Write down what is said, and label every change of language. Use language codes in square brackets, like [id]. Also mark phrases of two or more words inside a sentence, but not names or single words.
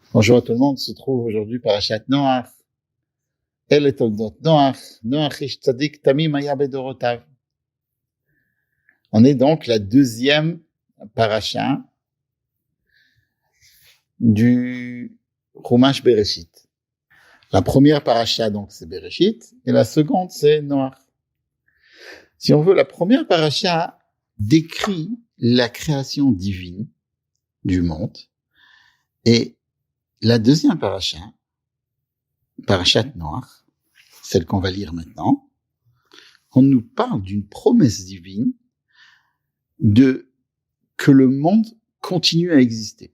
[fr] Bonjour à tout le monde, on se trouve aujourd'hui parashat Noach. [he] אלה תולדות נח, נח איש צדיק תמים היה בדרתיו. [fr] On est donc la deuxième parasha du Chumash Bereshit. La première parasha, donc, c'est Bereshit, et la seconde, c'est Noach. Si on veut, la première parasha décrit la création divine du monde, et la deuxième parasha, parashat Noach, celle qu'on va lire maintenant, on nous parle d'une promesse divine que le monde continue à exister.